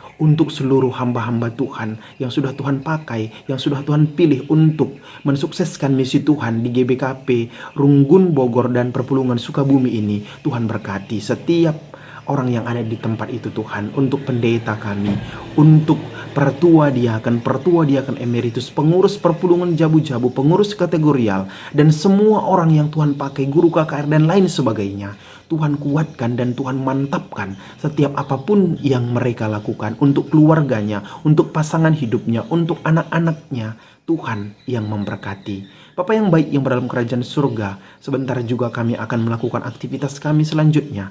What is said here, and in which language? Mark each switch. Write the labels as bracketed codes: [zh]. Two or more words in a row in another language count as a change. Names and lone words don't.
[id] Untuk seluruh hamba-hamba Tuhan yang sudah Tuhan pakai, yang sudah Tuhan pilih untuk mensukseskan misi Tuhan di GBKP, Runggun, Bogor, dan Perpulungan Sukabumi ini, Tuhan berkati setiap orang yang ada di tempat itu Tuhan. Untuk pendeta kami, untuk pertua diaken emeritus, pengurus perpulungan Jabu-Jabu, pengurus kategorial, dan semua orang yang Tuhan pakai, guru KKR dan lain sebagainya. Tuhan kuatkan dan Tuhan mantapkan setiap apapun yang mereka lakukan untuk keluarganya, untuk pasangan hidupnya, untuk anak-anaknya. Tuhan yang memberkati. Bapa yang baik yang berdalam kerajaan surga, sebentar juga kami akan melakukan aktivitas kami selanjutnya.